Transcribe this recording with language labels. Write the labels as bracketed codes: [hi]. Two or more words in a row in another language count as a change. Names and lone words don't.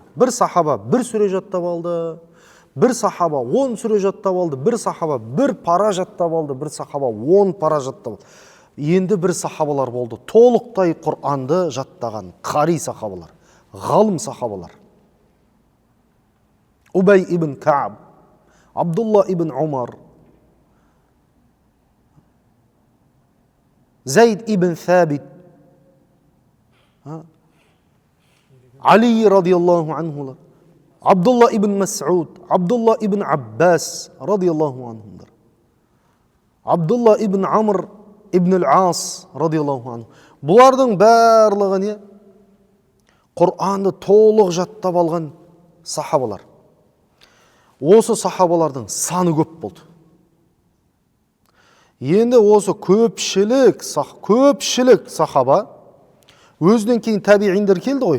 [kk] Бір сахаба бір сүре жаттап алды, бір сахаба 10 сүре жаттап алды, бір сахаба бір пара жаттап алды, бір сахаба 10 пара жаттап алды. Енді бір сахабалар болды, толықтай Құранды жаттаған қари сахабалар, ғалым сахабалар. Убай ибн Кааб, Абдулла ибн Умар, Зайд ибн Thабит, Али [ar] رضي الله عنهم, [kk] Абдулла ибн Мас'уд, Абдулла ибн Аббас [ar] رضي الله عنهم, [kk] Абдулла ибн Амр ибн ал-Ас [ar] رضي الله عنه. [kk] Бұлардың барлығы не? Құранды толық жаттап алған сахабалар. Осы сахабалардың саны көп болды. Енді осы көпшілік сахаба, өзінен кейін табииндер келді ғой.